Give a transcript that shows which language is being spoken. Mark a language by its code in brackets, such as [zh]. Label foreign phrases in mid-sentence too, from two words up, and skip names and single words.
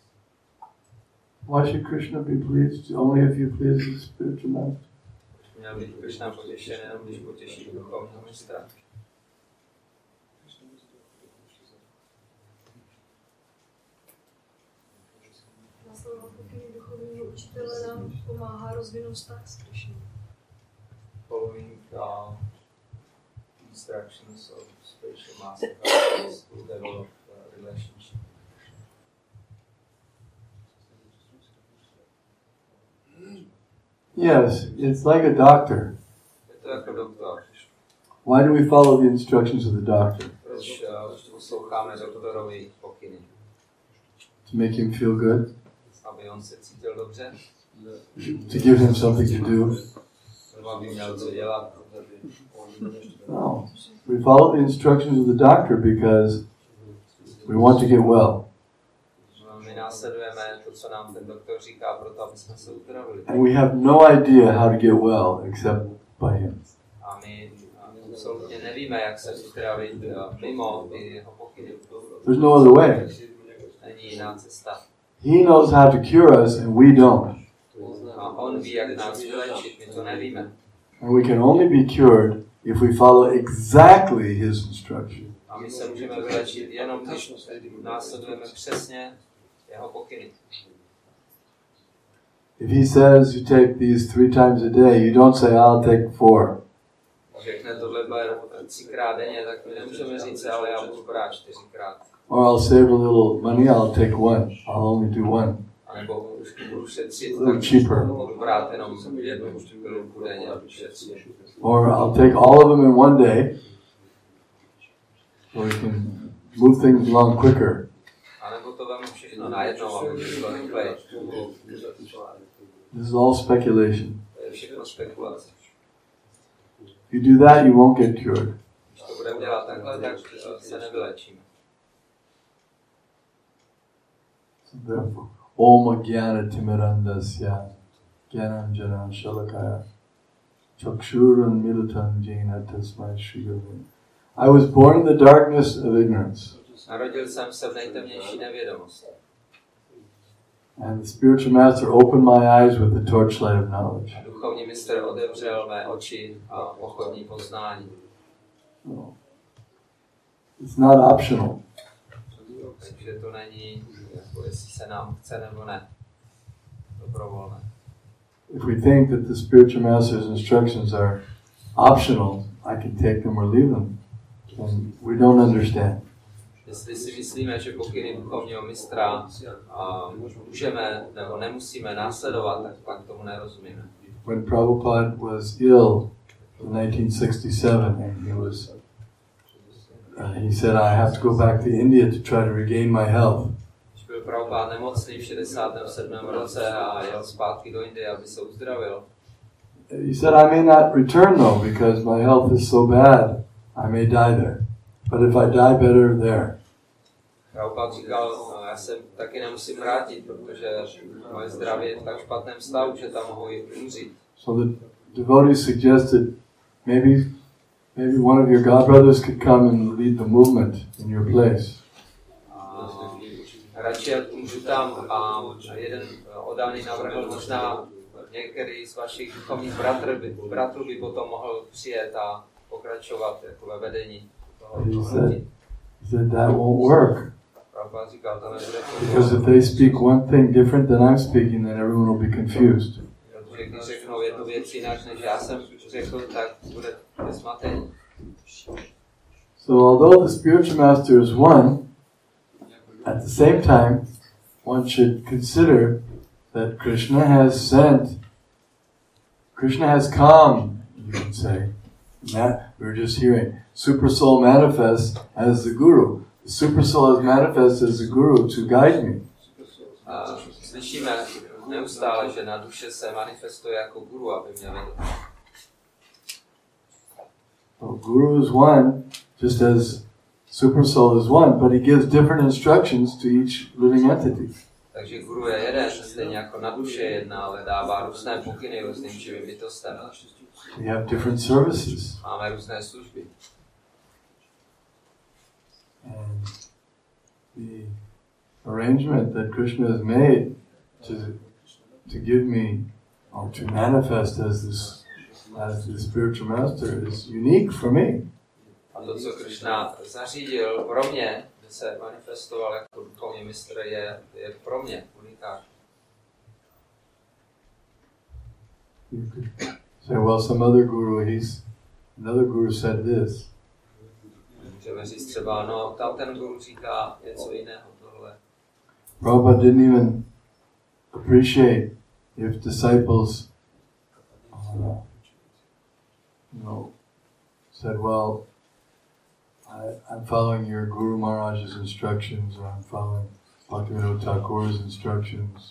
[en] Why should Krishna be pleased only if you please the spiritual master? [cs] Měl být Krishna potěšen jenom, když potěší duchovního mistra. Následovat pokyny duchovního učitele nám pomáhá rozvinout vztah s Krishnou. [en] Following instructions of spiritual master to develop a relationship. Yes, it's like a doctor. [cs] Je to jako doktor. [en] Why do we follow the instructions of the doctor? [cs] Proč posloucháme doktorovi pokyny? [en] To make him feel good? [cs] Aby on se cítil dobře? [en] To give him something to do? [cs] Nebo aby měl co dělat? [en] No. We follow the instructions of the doctor because we want to get well. [cs] My následujeme to, co nám ten doktor říká, proto aby jsme se uzdravili. [en] And we have no idea how to get well except by him. [cs] A my absolutně nevíme, jak se uzdravit mimo ty jeho pokyny. [en] There's no other way. [cs] Není jiná cesta. [en] He knows how to cure us and we don't. [cs] A on ví, jak nás vylečit, my to nevíme. [en] And we can only be cured if we follow exactly his instruction. [cs] A my se můžeme vylečit jenom, když následujeme přesně jeho pokyny. [en] If he says you take these 3 times a day, you don't say, I'll take 4. [cs] Řekne tohle 3krát denně, tak my nemůžeme říct, ale já budu brát 4krát. [en] Or I'll save a little money, I'll take 1. I'll only do 1. [cs] A nebo už budu šetřit, [en] cheaper. [cs] budu brát jenom jednu pilulku denně, budu šetřit. [en] Or I'll take all of them in one day, so we can move things along quicker. [cs] A nebo to vemu všechno najednou, aby to bylo rychleji. [en] This is all speculation. [cs] To je všechno spekulace. [en] If you do that, you won't get cured. [cs] Když to budeme dělat takhle, tak se nevylečíme. [en] So therefore, [sa] ॐ ज्ञान तिमिरान्धस्य ज्ञानाञ्जन शलाकया चक्षुरन् मीलितं येन तस्मै श्री गुरु. [en] I was born in the darkness of ignorance. [cs] Narodil jsem se v nejtemnější nevědomosti. [en] And the spiritual master opened my eyes with the torchlight of knowledge. [cs] Duchovní mistr otevřel mé oči a pochodní poznání. [en] No. It's not optional. [cs] Takže to není, jako jestli se nám chce nebo ne. Dobrovolné. [en] If we think that the spiritual master's instructions are optional, I can take them or leave them, then we don't understand. [cs] Jestli si myslíme, že pokyny duchovního mistra můžeme nebo nemusíme následovat, tak pak tomu nerozumíme. [en] When Prabhupada was ill in 1967, and he said, I have to go back to India to try to regain my health. [cs] Když byl Prabhupada nemocný v 67. roce a jel zpátky do Indie, aby se uzdravil. [en] He said, I may not return though, because my health is so bad, I may die there. But if I die, better there. [cs] Prabhupada říkal, já se taky nemusím vrátit, protože moje zdraví je v tak špatném stavu, že tam mohu umřít. [en] So the devotees suggested maybe one of your godbrothers could come and lead the movement in your place. [cs] Radši můžu tam a jeden oddaný navrhl, možná některý z vašich duchovních bratrů by potom mohl přijet a pokračovat jako ve vedení. [en] He said that won't work. [cs] Prabhupada říkal, to nebude [en] Because if they speak one thing different than I'm speaking, then everyone will be confused. [cs] Protože když řeknou jednu věc jinak, než já jsem řekl, tak bude zmatení. [en] So although the spiritual master is one, at the same time, one should consider that Krishna has come, you can say. That we were just hearing. Super Soul manifests as the Guru. The Super Soul is manifest as the Guru to guide me. [cs] Slyšíme neustále, že na duše se manifestuje jako Guru, aby mě vedl. [en] Well, Guru is one, just as Super Soul is one, but he gives different instructions to each living entity. [cs] Takže Guru je jeden, stejně jako na duše je jedna, ale dává různé pokyny různým živým bytostem. [en] We have different services. [cs] Máme různé služby. [en] And the arrangement that Krishna has made to give me, or to manifest as the spiritual master is unique for me. [cs] A to, co Krishna zařídil pro mě, že se manifestoval jako duchovní mistr, je pro mě unikátní. [en] You could say, well, another guru said this. [cs] Můžeme říct třeba, no, tam ten guru říká něco jiného, tohle. [en] Prabhupada didn't even appreciate if disciples, said, well, I'm following your Guru Maharaj's instructions, or I'm following Bhaktivinoda Thakur's instructions.